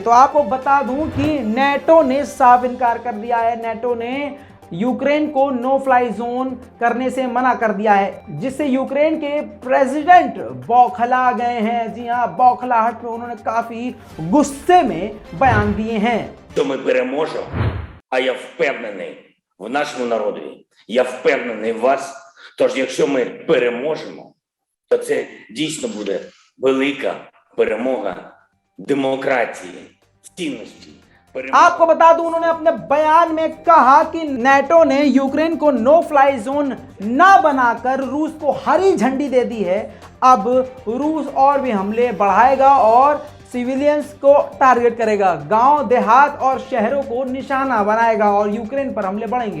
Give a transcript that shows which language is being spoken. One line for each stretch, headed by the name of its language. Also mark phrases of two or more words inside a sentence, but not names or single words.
Hindi: तो आपको बता दूं कि नेटो ने साफ इनकार कर दिया है। नेटो ने यूक्रेन को
English: no fly zone
Hindi: करने से मना कर दिया है, जिससे यूक्रेन के प्रेसिडेंट बौखला गए हैं। जी हां, बौखलाहट में उन्होंने काफी गुस्से में बयान दिए हैं।
Ukrainian: То ми переможемо, а я впевнений в нашому народі. Я впевнений в вас. Тож, якщо ми переможемо, то це дійсно буде велика перемога демократії, цінності.
Hindi: आपको बता दूं, उन्होंने अपने बयान में कहा कि नेटो ने यूक्रेन को
English: no fly zone
Hindi: ना बनाकर रूस को हरी झंडी दे दी है। अब रूस और भी हमले बढ़ाएगा और सिविलियंस को टारगेट करेगा, गांव देहात और शहरों को निशाना बनाएगा और यूक्रेन पर हमले बढ़ेंगे।